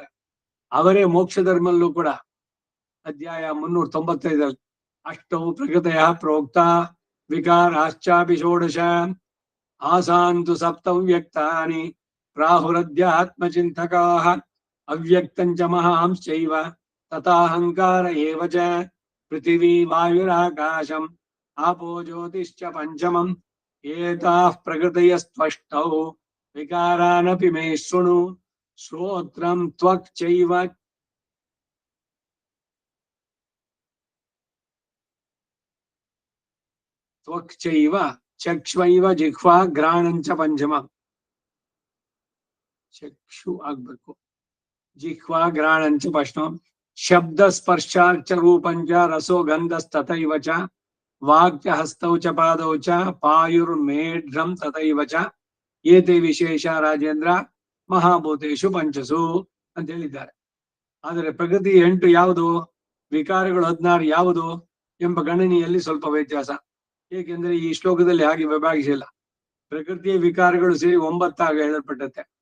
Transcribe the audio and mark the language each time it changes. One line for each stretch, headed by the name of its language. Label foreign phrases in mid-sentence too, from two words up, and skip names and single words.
Kannada: ಅವರೇ ಮೋಕ್ಷ ಧರ್ಮಲ್ಲೂ ಕೂಡ ಅಧ್ಯಾಯ 395
Sanskrit: ಅಷ್ಟೌ ಪ್ರಕೃತಯ ಪ್ರೋಕ್ತ ವಿಕಾರಾಶ್ಚಾಪಿ ಷೋಡಶ ಆಸಾಂತು ಸಪ್ತವ್ಯಕ್ತಾನಿ ಪ್ರಾಹುರಧ್ಯಾತ್ಮಚಿಂತಕಾಃ ಅವ್ಯಕ್ತಂಚ ಮಹಾಂಶ್ಚೈವ ತಥಾಹಂಕಾರ ಏವ ಚ ಪೃಥಿವೀ ವಾಯುರಾಕಾಶಂ ಆಪೋ ಜ್ಯೋತಿಶ್ಚ ಪಂಚಮಂ ಏತಾಃ ಪ್ರಕೃತಯಸ್ತ್ವಷ್ಟೌ ವಿಕಾರಾನಪಿ ಮೇ ಶೃಣು ಶ್ರೋತ್ರಂ ತ್ವಕ್ ಚೈವ ಚಕ್ಷ್ವೈವ ಜಿಹ್ವಾ ಘ್ರಾಣಂಚ ಪಂಚಮಂ.
Kannada: ಚಕ್ಷು ಆಗ್ಬೇಕು,
Sanskrit: ಜಿಹ್ವಾ ಘ್ರಾಣಂಚ ಪಂಚಮಂ. ಶಬ್ದ ಸ್ಪರ್ಶಾರ್ಚ ರೂಪಂಚ ರಸೋ ಗಂಧಸ್ತಥೈವ ಚ ವಾಕ್ಯ ಹಸ್ತೌ ಚ ಪಾದೌ ಚ ಪಾಯುರ್ಮೇಢ್ರಂ ತಥೈವ ಚ ಏತೆ ವಿಶೇಷ ರಾಜೇಂದ್ರ ಮಹಾಭೂತೇಶು ಪಂಚಸು
Kannada: ಅಂತ ಹೇಳಿದ್ದಾರೆ. ಆದರೆ ಪ್ರಕೃತಿ 8 ಯಾವುದು, ವಿಕಾರಗಳು 16 ಯಾವುದು ಎಂಬ ಗಣನೆಯಲ್ಲಿ ಸ್ವಲ್ಪ ವ್ಯತ್ಯಾಸ. ಏಕೆಂದ್ರೆ ಈ ಶ್ಲೋಕದಲ್ಲಿ ಹಾಗೆ ವಿಭಾಗಿಸಿಲ್ಲ. ಪ್ರಕೃತಿಯ ವಿಕಾರಗಳು ಸೇರಿ 9 ಹೇಳಲ್ಪಟ್ಟತೆ.